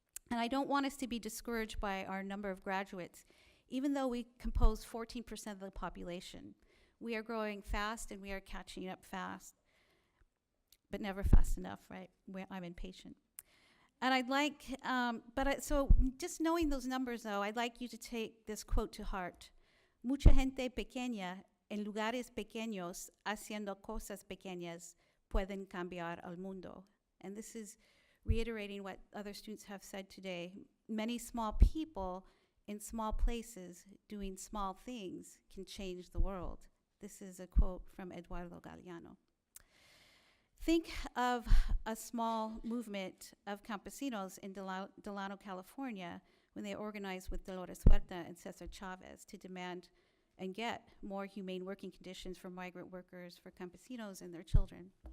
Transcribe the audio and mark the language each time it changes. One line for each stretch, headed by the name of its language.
English: And I don't want us to be discouraged by our number of graduates, even though we compose 14% of the population. We are growing fast, and we are catching up fast, but never fast enough, right? I'm impatient. And I'd like, so just knowing those numbers, though, I'd like you to take this quote to heart.
Spanish: Mucha gente pequeña en lugares pequeños haciendo cosas pequeñas pueden cambiar al mundo.
English: And this is reiterating what other students have said today. Many small people in small places doing small things can change the world. This is a quote from Eduardo Galeano. Think of a small movement of campesinos in Delano, California, when they organized with Dolores Huerta and Cesar Chavez to demand and get more humane working conditions for migrant workers, for campesinos and their children.